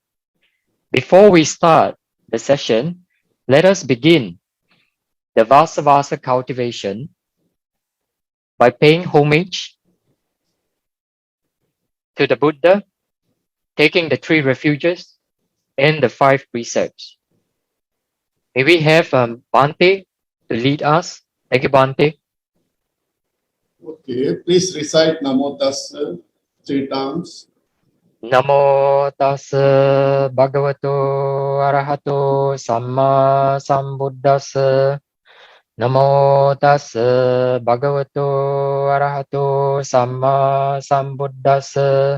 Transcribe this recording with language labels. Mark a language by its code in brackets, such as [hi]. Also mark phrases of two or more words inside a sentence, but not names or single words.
[en] Before we start the session, let us begin the Vassāvāsa cultivation by paying homage to the Buddha, taking the three refuges and the five precepts. May we have Bhante to lead us? Thank you, Bhante. Okay, please recite Namo Tassa 3 times. [pi] Namo tassa bhagavato arahato samma sambuddhassa. Namo tassa bhagavato arahato samma sambuddhassa.